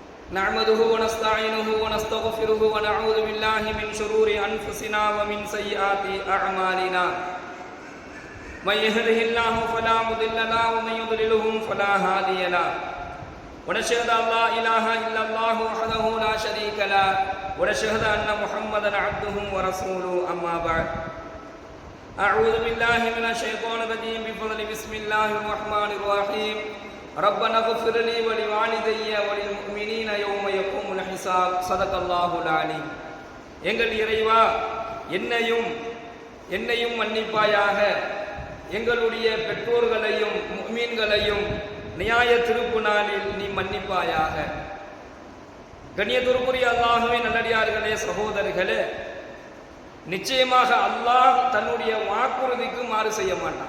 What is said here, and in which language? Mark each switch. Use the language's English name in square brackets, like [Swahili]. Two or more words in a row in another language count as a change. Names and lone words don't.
[Arabic] نحمده ونستعينه ونستغفره ونعوذ بالله من شرور أنفسنا ومن سيئات أعمالنا من يهده الله فلا مضل له ومن يضلله فلا هادي له ونشهد أن لا إله إلا الله وحده لا شريك له ونشهد أن محمدا عبده ورسوله أما بعد أعوذ بالله من الشيطان الرجيم بفضل بسم الله الرحمن الرحيم ربنا اغفر لي ولوالدي وللمؤمنين يوم يقوم الحساب صدق الله العليم. [Tamil] எங்கள் இறைவா, என்னையும் மன்னிப்பாயாக, எங்களுடைய பெற்றோர்களையும் முஃமின்களையும் நியாய திருப்பு நாளில் நீ மன்னிப்பாயாக. கண்ணியத்திற்குரிய அல்லாஹ்வின் நல்லடியார்களே, சகோதரர்களே, நிச்சயமாக அல்லாஹ் தன்னுடைய வாக்குறுதிக்கு மாறு செய்ய மாட்டான்.